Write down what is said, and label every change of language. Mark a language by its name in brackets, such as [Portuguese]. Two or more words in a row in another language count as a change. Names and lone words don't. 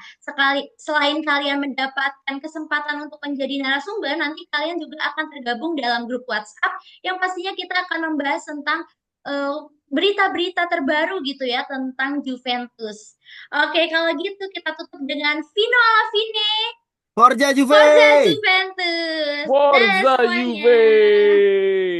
[Indonesian] Selain kalian mendapatkan kesempatan untuk menjadi narasumber, nanti kalian juga akan tergabung dalam grup WhatsApp yang pastinya kita akan membahas tentang eh, berita-berita terbaru gitu ya tentang Juventus. Oke, kalau gitu kita tutup dengan [Italian] Vino alla fine, Forza Forza Juve! [Indonesian] Juventus. Dah [Italian] Forza [Indonesian] semuanya. [Italian] Juve!